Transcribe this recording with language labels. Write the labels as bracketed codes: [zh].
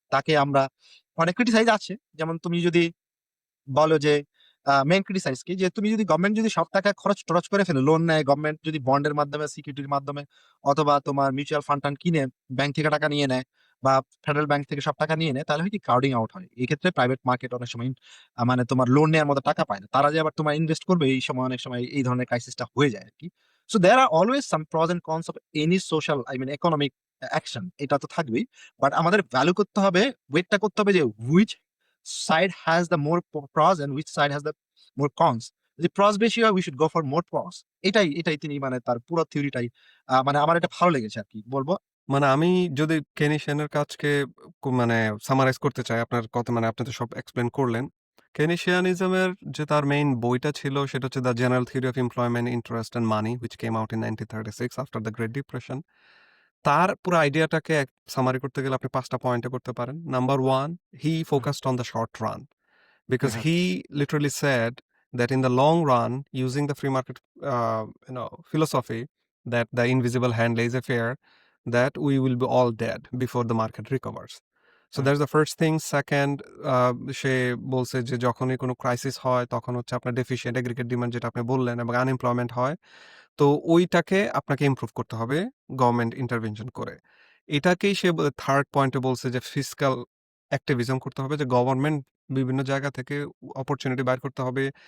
[bn] তাকে আমরা অনেক ক্রিটিসাইজ আছে, যেমন তুমি যদি বলো যে মেইন ক্রিটিসাইজ কি, যে তুমি যদি গভর্নমেন্ট যদি সব টাকা খরচ টরচ করে ফেলে, লোন নেয় গভর্নমেন্ট, যদি বন্ডের মাধ্যমে, সিকিউরিটির মাধ্যমে, অথবা তোমার মিউচুয়াল ফান্ড টান্ড কিনে ব্যাংক থেকে টাকা নিয়ে নেয়, বা ফেডারেল ব্যাংক থেকে সব টাকা নিয়ে নেয়, তাহলে হয় কি, ক্রাউডিং আউট হয়। এই ক্ষেত্রে প্রাইভেট মার্কেট অনেক সময় মানে তোমার লোন নেওয়ার মতো টাকা পায় না, তারা যে আবার তোমার ইনভেস্ট করবে, এই সময় অনেক সময় এই ধরনের ক্রাইসিসটা হয়ে যায় আর কি। [en] So there are always some pros and cons of any social, I mean economic action, এটা তো থাকবেই। [bn] বাট আমাদের ভ্যালু করতে হবে, [en] ওয়েটটা করতে হবে যে which side has the more pros and which side has the more cons. [bn] যদি প্রস বেশি হয়, [en] We should go for more pros. [bn] এটাই তিনি মানে তার পুরো থিওরিটাই মানে আমার এটা ভালো লেগেছে আর কি বলবো। মানে আমি যদি কেনিশিয়ানের কাজকে মানে সামারাইজ করতে চাই, আপনার কথা মানে আপনি তো সব এক্সপ্লেন করলেন। কেনিশিয়ানিজমের যে তার মেইন বইটা ছিল সেটা হচ্ছে [en] The general theory of employment, interest and money, which came out in 1936 after the great depression. [bn] তার পুরো আইডিয়াটাকে সামারি করতে গেলে আপনি 5টা পয়েন্টে করতে পারেন। Number 1, [en] he focused on the short run, because [bn] হ্যাঁ, [en] he literally said that in the long run, using the free market philosophy, that the invisible hand lays a fair, that we will be all dead before the market recovers. So [bn] হ্যাঁ, [en] that's the first thing. Second, [bn] সে বলছে যে যখনই কোনো crisis হয় তখন হচ্ছে আপনার deficient aggregate demand, যেটা আপনি বললেন, এবং আনএমপ্লয়মেন্ট হয়, তো ওইটাকে আপনাকে ইমপ্রুভ করতে হবে গভর্নমেন্ট ইন্টারভেনশন করে। এটাকেই সে থার্ড পয়েন্টে বলছে যে ফিসক্যাল অ্যাক্টিভিজম করতে হবে, যে গভর্নমেন্ট বিভিন্ন জায়গা থেকে অপরচুনিটি বাইর করতে হবে।